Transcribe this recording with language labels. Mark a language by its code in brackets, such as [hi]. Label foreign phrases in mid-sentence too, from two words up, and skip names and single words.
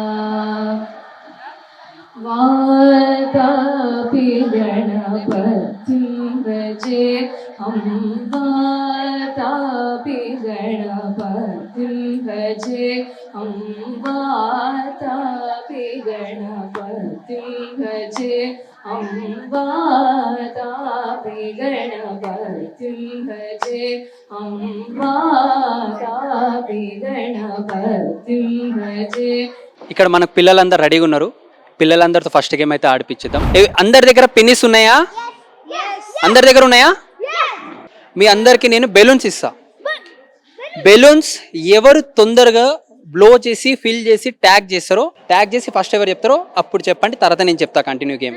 [sa] वातापि गणपतिं भजे हम वातापि गणपतिं भजे हम वातापि गणपतिं भजे हम वातापि गणपतिं भजे हम वातापि गणपतिं भजे. [te] ఇక్కడ మనకు పిల్లలందరూ రెడీగా ఉన్నారు. పిల్లలందరితో [en] first game [te] అయితే ఆడిపించుదాం. అందరి దగ్గర పెన్నిస్ ఉన్నాయా? అందరి దగ్గర ఉన్నాయా? మీ అందరికి నేను బెలూన్స్ ఇస్తా. బెలూన్స్ ఎవరు తొందరగా బ్లో చేసి ఫిల్ చేసి ట్యాగ్ చేస్తారో, ట్యాగ్ చేసి ఫస్ట్ ఎవరు చెప్తారో అప్పుడు చెప్పండి, తర్వాత నేను చెప్తా [en] continue game.